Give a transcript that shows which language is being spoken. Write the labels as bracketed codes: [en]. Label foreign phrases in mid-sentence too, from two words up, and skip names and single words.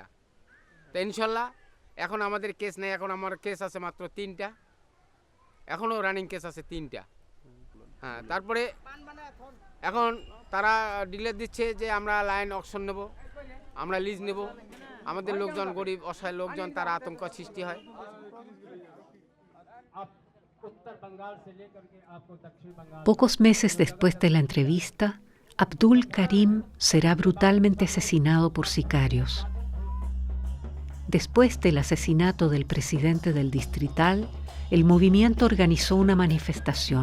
[bn] তো ইনশাল্লাহ এখন আমাদের কেস নেই, এখন আমার কেস আছে মাত্র 3টা, এখনও [en] running case [bn] আছে 3টা। হ্যাঁ, তারপরে এখন তারা ডিলে দিচ্ছে যে আমরা [en] line auction [bn] নেব, আমরা লিজ নেব। আমাদের লোকজন গরিব অসহায় লোকজন, তারা আতঙ্ক সৃষ্টি হয়। [es] Pocos meses después de la entrevista, Abdul Karim será brutalmente asesinado por sicarios. Después del asesinato del presidente del distrital, el movimiento organizó una manifestación.